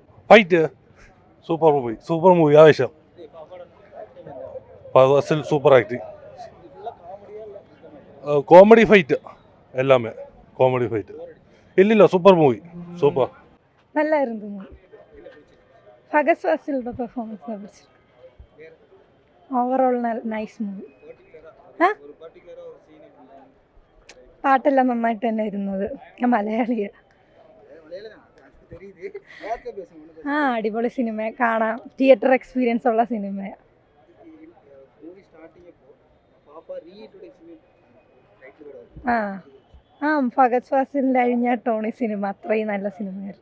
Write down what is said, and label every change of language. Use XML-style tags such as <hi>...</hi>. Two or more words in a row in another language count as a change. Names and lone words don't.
<en>fight super movie ஆவேஷம். அசல் super acting, comedy fight எல்லாமே comedy fight.</en> <ta>இல்லை</ta> <en>super movie, super</en> <ta>நல்லா இருந்தது. ஃபகத் ஃபாசிலோட பெர்ஃபார்மன்ஸ் பிடிச்சிருக்கு.</ta> <en>overall nice movie.</en> <ml>പാട്ടെല്ലാം നന്നായിട്ട് തന്നെ ഇരുന്നത്. ഞാൻ മലയാളിയാണ്. അടിപൊളി സിനിമ, കാണാം.</ml> <en>theatre experience</en> <ml>ഉള്ള സിനിമയാണ്. ഫഹദ് ഫാസിലിൻ്റെ അഴിഞ്ഞാട്ടോണി സിനിമ അത്രയും നല്ല സിനിമയായിരുന്നു.</ml>